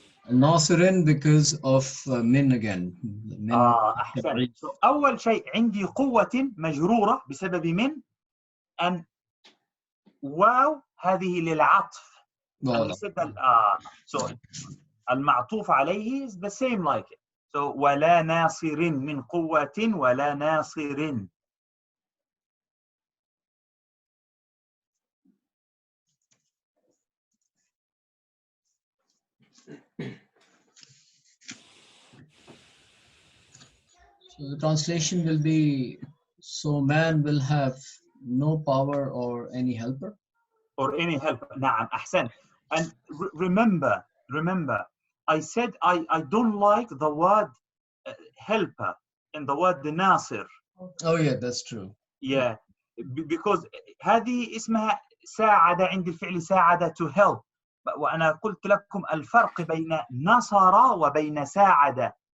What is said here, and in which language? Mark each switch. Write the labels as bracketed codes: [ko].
[en] ناصرين because of min again. [ar] Min. أحسن. So أول شيء عندي قوة مجرورة بسبب من أن واو هذه للعطف. [fr] Voilà. [en] So المعطوف عليه is the same like it. [ar] So ولا ناصر من قوة ولا ناصر. [en] So the translation will be, so man will have no power or any helper. Or any help. [ar] نعم أحسن. [en] And remember, I said I don't like the word helper and the word ناصر. Oh yeah, that's true. Yeah, because [ar] هذه اسمها ساعد عند الفعل ساعد [en] to help. [ar] وأنا قلت لكم الفرق بين نصر وبين ساعد.